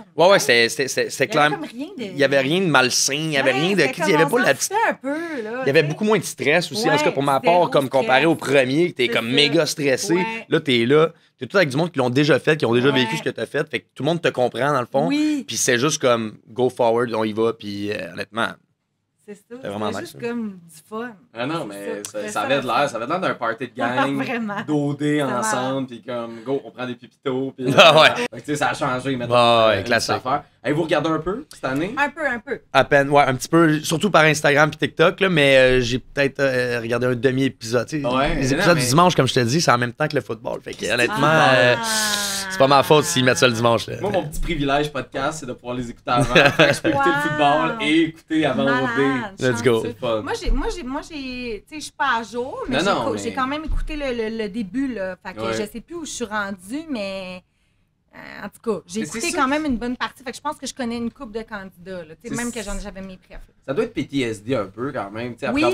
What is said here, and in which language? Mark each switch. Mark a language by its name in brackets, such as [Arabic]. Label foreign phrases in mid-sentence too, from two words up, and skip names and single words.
[French] Ouais, c'était clair. Il y avait rien de malsain, il y avait rien de. Il y avait pas la petite. Il y avait beaucoup moins de stress aussi, en tout cas, pour ma part, comme comparé au premier, t'es comme méga stressé. Là, t'es là. T'es tout avec du monde qui l'ont déjà fait, qui ont déjà vécu ce que t'as fait. Fait que tout le monde te comprend, dans le fond. Oui. Puis c'est juste comme [English] go forward, [French] on y va. Puis honnêtement. C'est ça. C'est vraiment juste nice, comme du fun. Ah non, mais ça avait de l'air. Ça avait de l'air d'un party de gang. d'OD ensemble. Puis comme, go, on prend des pipitos. Puis, Ah ouais. Fait que, tu sais, ça a changé maintenant. Ouais, classique. Vous regardez un peu cette année? Un peu. À peine, ouais, un petit peu, surtout par Instagram puis TikTok, là, mais j'ai peut-être regardé un demi-épisode. Ouais, les épisodes du dimanche, comme je te dis, c'est en même temps que le football. Fait que, honnêtement, c'est pas ma faute s'ils mettent ça le dimanche. Là. Moi, mon petit privilège podcast, c'est de pouvoir les écouter avant. Fait que je peux écouter le football et écouter avant OD. [English] Let's go. [French] Moi, tu sais, je suis pas à jour, mais j'ai quand même écouté le début, là. Fait que je sais plus où je suis rendue, mais en tout cas, j'ai écouté quand même une bonne partie. Fait que je pense que je connais une couple de candidats, là. Tu sais, même que j'avais mes préfs. Ça doit être PTSD un peu quand même, tu sais, après